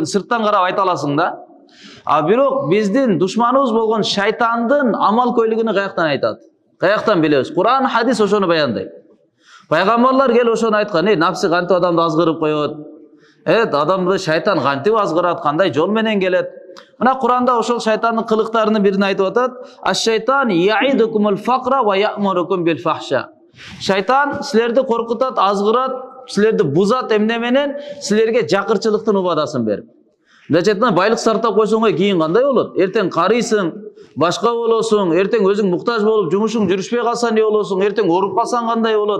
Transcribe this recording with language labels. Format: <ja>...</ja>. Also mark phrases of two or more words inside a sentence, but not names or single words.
<ky>Сырттан карап айта аласың да. Бирок биздин душманыбыз болгон шайтандын амал көйлүгүнү каяктан айтат? Каяктан билебиз? Кур'ан, хадис ошону баяндайт. Пайгамбарлар келип ошону айткан, напсы кантип адамды азгырып коет? Адамды шайтан кантип азгырат, кандай жол менен келет? Мына Кур'анда ошол шайтандын кылыктарынын бирин айтып атат.</ky> <ar>الشيطان يعدكم الفقر ويأمركم بالفحشاء.</ar> <ky>Шайтан силерди коркутат, азгырат, силерди бузат эмне менен? Силерге жакырчылыктын убадасын берип. Мындайча айтканда байлык сарптап койсоң кийин кандай болот? Эртең карыйсың, башка болосуң, эртең өзүң муктаж болуп жумушуң жүрүшпөй калса эмне болосуң, эртең ооруп калсаң кандай болот?</ky>